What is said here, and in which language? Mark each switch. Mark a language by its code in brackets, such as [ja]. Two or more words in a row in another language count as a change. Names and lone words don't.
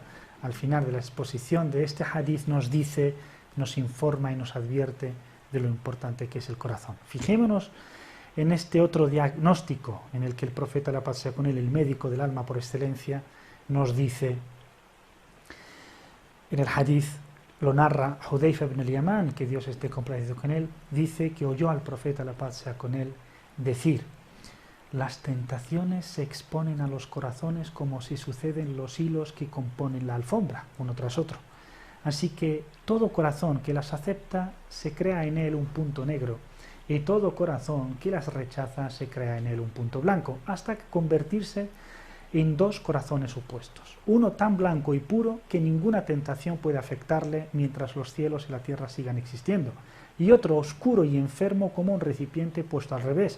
[es] Al final de la exposición de este hadith nos dice, nos informa y nos advierte de lo importante que es el corazón. Fijémonos en este otro diagnóstico en el que el profeta, la paz sea con él, el médico del alma por excelencia, nos dice, en el hadith lo narra Hudayfa ibn al-Yaman, que Dios esté complacido con él, dice que oyó al profeta, la paz sea con él, decir: las tentaciones se exponen a los corazones como si suceden los hilos que componen la alfombra, uno tras otro. Así que todo corazón que las acepta se crea en él un punto negro, y todo corazón que las rechaza se crea en él un punto blanco, hasta convertirse en dos corazones opuestos, uno tan blanco y puro que ninguna tentación puede afectarle mientras los cielos y la tierra sigan existiendo, y otro oscuro y enfermo como un recipiente puesto al revés.